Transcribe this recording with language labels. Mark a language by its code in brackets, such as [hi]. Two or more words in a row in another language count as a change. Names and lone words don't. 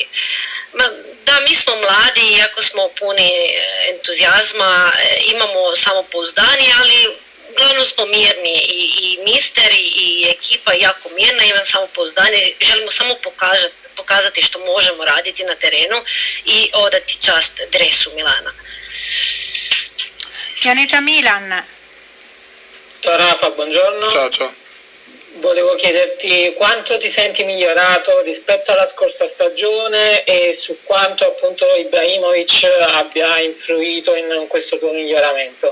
[hr] Da, mi smo mladi, iako smo puni entuzijazma, imamo samopouzdanje, ali uglavnom smo mirni i mister i ekipa je jako mirna, imam samopouzdanje, želimo samo pokazati što možemo raditi na terenu i odati čast dresu Milana. [it] Pianeta Milan. Ciao Rafa, buongiorno. Ciao. Volevo chiederti quanto ti senti migliorato rispetto alla scorsa stagione e su quanto appunto Ibrahimovic abbia influito in questo tuo miglioramento.